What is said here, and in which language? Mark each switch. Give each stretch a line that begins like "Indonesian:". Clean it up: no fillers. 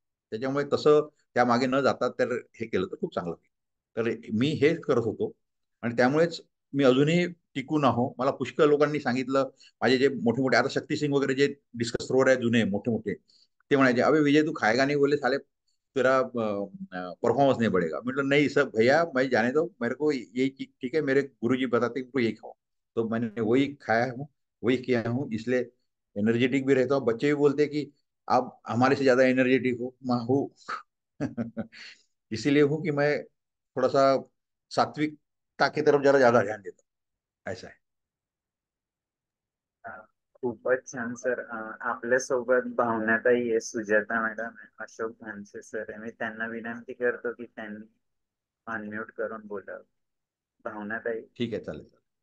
Marathi: त्याच्यामुळे तसं त्या मागे न जाता तर हे केलं तर खूप चांगलं होईल. तर मी हेच करत होतो आणि त्यामुळेच मी अजूनही टिकून आहो. मला पुष्कळ लोकांनी सांगितलं, माझे जे मोठे मोठे, आता शक्ती सिंग वगैरे जे डिस्कस थ्रोअर आहे जुने मोठे मोठे, ते म्हणायचे,
Hindi: अबे विजय तू खायगा नाही बोले साले, तेरा परफॉर्मेंस नहीं बढ़ेगा। मतलब नहीं सब भैया, मैं जाने दो, मेरे को यही ठीक है, मेरे गुरुजी बताते हैं कि यही खाओ, तो मैंने वही खाया हूँ, वही किया हूँ, इसलिए एनर्जेटिक भी रहता हूँ। बच्चे भी बोलते हैं कि आप हमारे से ज्यादा एनर्जेटिक हो, मैं हूँ। इसीलिए हूँ कि मैं थोड़ा सा सात्विकता की तरफ जरा ज्यादा ध्यान देता हूँ, ऐसा है।
Marathi: अ, खूपच छान सर. आपल्यासोबत भावनाताई आहे, सुजाता मॅडम आहे, अशोक भानसे सर आहे. मी त्यांना विनंती करतो की त्यांनी अनम्यूट करून बोलावं. भावनाताई.
Hindi: ठीक है,
Marathi: चालेल चालेल.